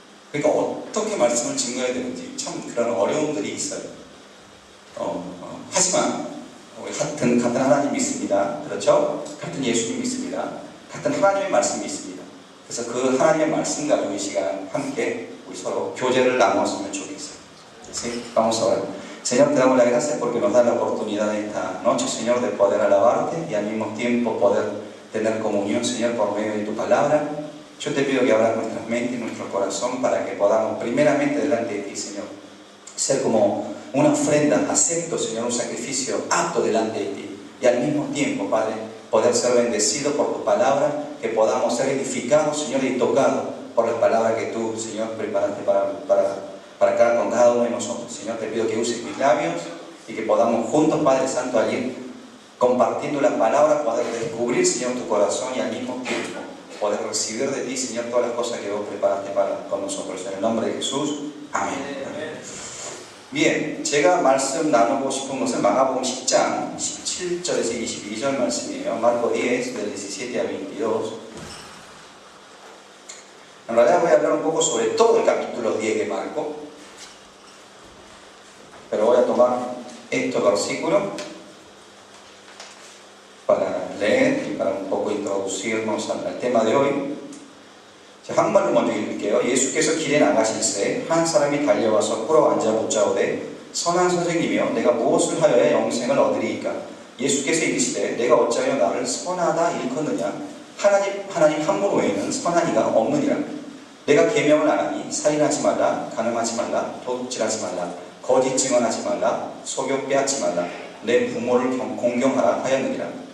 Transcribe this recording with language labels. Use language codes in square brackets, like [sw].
[ko] 그러니까 어떻게 말씀을 증거해야 되는지 참 그런 어려움들이 있어요. 하지만 우리 같은 하나님 믿습니다. 그렇죠? 같은 예수님 믿습니다. 같은 하나님의 말씀이 있습니다. 그래서 그 하나님의 말씀 가지고 이 시간 함께 우리 서로 교제를 나누었으면 좋겠어요. [es] ¿Sí? Vamos a orar. Señor, te damos las gracias porque nos da la oportunidad esta noche, Señor, de poder alabarte y al mismo tiempo poder tener comunión, Señor, por medio de tu palabra. Yo te pido que abras nuestras mentes y nuestro corazón para que podamos primeramente delante de ti, Señor, ser como una ofrenda, acepto, Señor, un sacrificio apto delante de ti. Y al mismo tiempo, Padre, poder ser bendecido por tu palabra, que podamos ser edificados, Señor, y tocados por las palabras que tú, Señor, preparaste para con cada uno de nosotros. Señor, te pido que uses mis labios y que podamos juntos, Padre Santo, allí, compartiendo la palabra, poder descubrir, Señor, tu corazón y al mismo tiempo poder recibir de ti, Señor, todas las cosas que vos preparaste con nosotros. En el nombre de Jesús. 아멘. Bien, [ko] 제가 말씀 나누고 싶은 것은 마가복음 10장 17절에서 22절 말씀이에요. [es] Marco 10, del 17 al 22. En realidad voy a hablar un poco sobre todo el capítulo 10 de Marco, pero voy a tomar estos versículos para leer y para un poco introducirnos al tema de hoy. [ko] 자, 한국말로 먼저 읽을게요. 예수께서 길에 나가실새 한 사람이 달려와서 꿇어 앉아 묻자오되 선한 선생님이여 내가 무엇을 하여야 영생을 얻으리이까? 예수께서 이르시되 내가 어찌하여 나를 선하다 일컫느냐? 하나님 한 분 외에는 선한 이가 없느니라. 내가 계명을 안 하니 살인하지 말라, 간음하지 말라, 도둑질하지 말라, 거짓 증언하지 말라, 속여 빼앗지 말라, 내 부모를 공경하라 하였느니라.